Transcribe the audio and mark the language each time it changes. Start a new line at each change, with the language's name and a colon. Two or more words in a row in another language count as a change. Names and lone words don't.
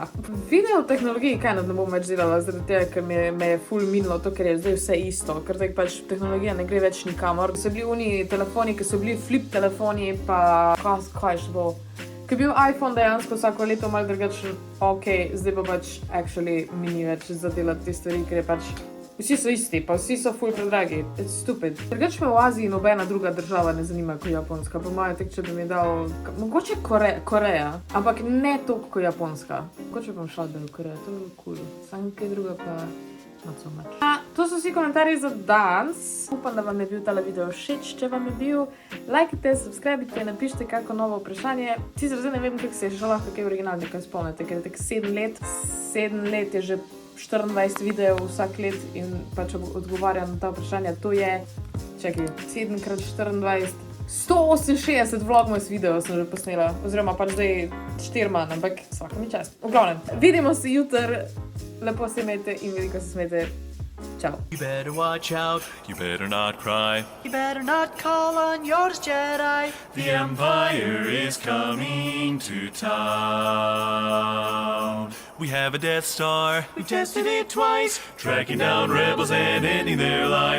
Slovenian: Video o tehnologiji kaj ne bom več delala, zaradi tega, ker me je ful minilo to, ker je zdaj vse isto, ker tak pač tehnologija ne gre več nikamor. So bili oni telefoni, ki so bili flip telefoni, pa kaj še bo. Ker je bil iPhone dejansko vsako leto malo drugačen, ok, zdaj pa pač actually mi ni več za delati te stvari, ker je pač vsi so isti, pa vsi so ful predragi.
English: It's stupid.
Slovenian: Drugač me v Aziji nobena druga država ne zanima kot Japonska. Po mojem tek, če bi mi dal mogoče Koreja, ampak ne toliko kot Japonska. Mogoče bom šla v Korejo, to je bilo cool. Samo kaj druga pa
English: not so much.
Slovenian: To so vsi komentarji za danes. Upam, da vam je bil tale video všeč. Če vam je bil, lajkajte, subscribite, napišite kako novo vprašanje. Sicer zdaj ne vem, kako se je še lahko kaj originalno kaj spomnite, ker je tek 7 let. 7 let je že 24 videov vsak let in pač odgovarjam na ta vprašanja. To je, čakaj, 7x24, 168 vlogmas videov sem že posnela, oziroma pač zdaj 4 manj, ampak vsako mi čast. V glavnem, vidimo se jutri, lepo se imejte in veliko se smejte. Čau.
English: You better watch out, you better not cry, you better not call on yours Jedi. The Empire is coming to town. We have a Death Star, we've tested it twice, tracking down rebels and ending their lives.